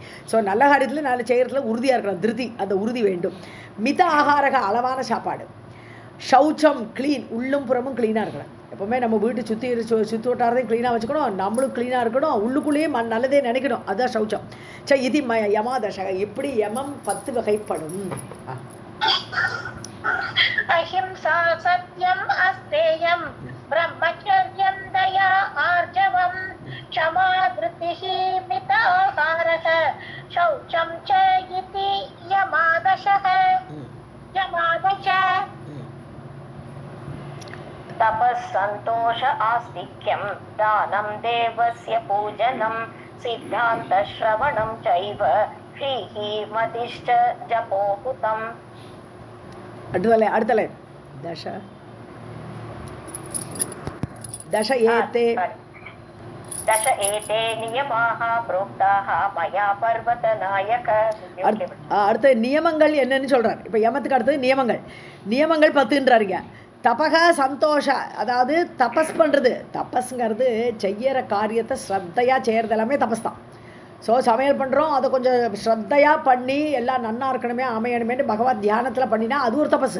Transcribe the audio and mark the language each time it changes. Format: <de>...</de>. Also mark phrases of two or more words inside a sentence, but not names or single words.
<ta>ஸோ நல்ல காரியத்தில் நல்ல செய்கிறதுல உறுதியாக இருக்கணும், திருதி, அந்த உறுதி வேண்டும்.</ta> <sa>मित आहारक,</sa> <ta>அளவான சாப்பாடு. சௌச்சம், க்ளீன், உள்ளும் புறமும் க்ளீனாக இருக்கணும். எப்போவுமே நம்ம வீட்டு சுற்றி வட்டாரத்தையும் க்ளீனாக வச்சுக்கணும், நம்மளும் க்ளீனாக இருக்கணும், உள்ளுக்குள்ளேயே நல்லதே நினைக்கணும், அதுதான் சௌச்சம். இது யமாதசக, இப்படி யமம் 10 வகைப்படும்.</ta> <sa>अहिंसा सत्यम् अस्तेयं ब्रह्मचर्यं दया आर्जवं क्षमा धृतिः मित आहारः शौचं च इति यमादशः. तपस्सन्तोष आस्तिक्यं दानं देवस्य पूजनं सिद्धान्तश्रवणं चैव ह्रीः मतिश्च जपोहुतम्. அடுத்தலை दश एते நியமாः प्रोक्ताः मया पर्वतनायक.</sa> <ta>அடுத்த நியமங்கள் என்னன்னு சொல்றார். இப்போ யமத்துக்கு அடுத்தது நியமங்கள் 10ன்றாருங்க.</ta> <sa>तपः सन्तोष,</sa> <ta>அதாவது தபஸ் பண்ணுறது. தபஸ்ங்கிறது செய்கிற காரியத்தை ஸ்ரத்தையாக செய்கிறது எல்லாமே தபஸ் தான். ஸோ சமையல் பண்ணுறோம், அதை கொஞ்சம் ஸ்ரத்தையாக பண்ணி எல்லாம் நன்னா இருக்கணுமே அமையணுமேனு பகவத் தியானத்தில் பண்ணினா அது ஒரு தபஸ்.</ta>